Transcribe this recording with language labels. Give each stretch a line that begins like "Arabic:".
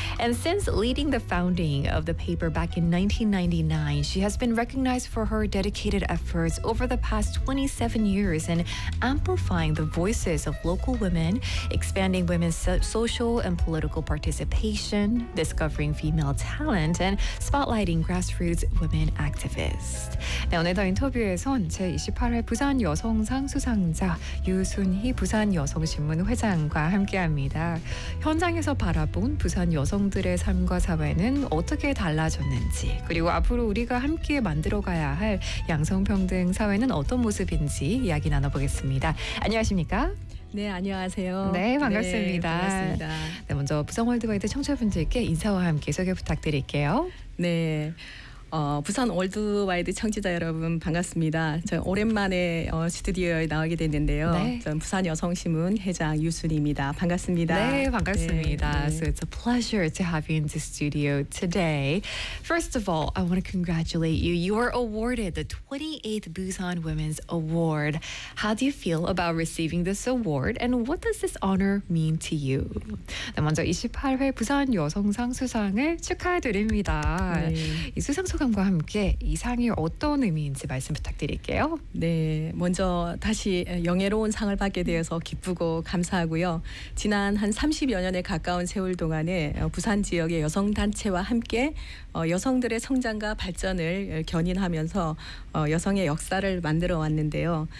English: And since leading the founding of the paper back in 1999, she has been recognized for her dedicated efforts over the past 27 years in amplifying the voices of local women, expanding women's social and political participation, discovering female talent, and spotlighting grassroots women activists.
Korean: 네, 오늘 더 인터뷰에선 제28회 부산 여성상 수상자 유순희 부산 여성신문 회장과 함께합니다. 현장에서 바라본 부산 여성들의 삶과 사회는 어떻게 달라졌는지, 그리고 앞으로 우리가 함께 만들어가야 할 양성평등 사회는 어떤 모습인지 이야기 나눠보겠습니다. 안녕하십니까? 네, 안녕하세요. 네, 반갑습니다. 네, 반갑습니다. 네, 먼저 부산 월드와이드 청취자분들께 인사와 함께 소개 부탁드릴게요. 네. 부산 월드와이드 청취자 여러분 반갑습니다. 저 오랜만에 스튜디오에 나오게 됐는데요. 네. 저는 부산 여성신문 회장 유순입니다. 반갑습니다. 네, 반갑습니다. 네, 네.
English: So it's a pleasure to have you in the studio today. First of all, I want to congratulate you. You were awarded the 28th Busan Women's Award. How do you feel about receiving this award and what does this honor mean to you?
Korean: 네, 먼저 28회 부산 여성상 수상을 축하드립니다. 네. 수상 소감과 함께 이 상이 어떤 의미인지 말씀 부탁드릴게요. 네, 먼저 다시 영예로운 상을 받게 되어서 기쁘고 감사하고요. 지난 한 30여 년에 가까운 세월 동안에 부산 지역의 여성 단체와 함께 여성들의 성장과 발전을 견인하면서 여성의 역사를 만들어 왔는데요.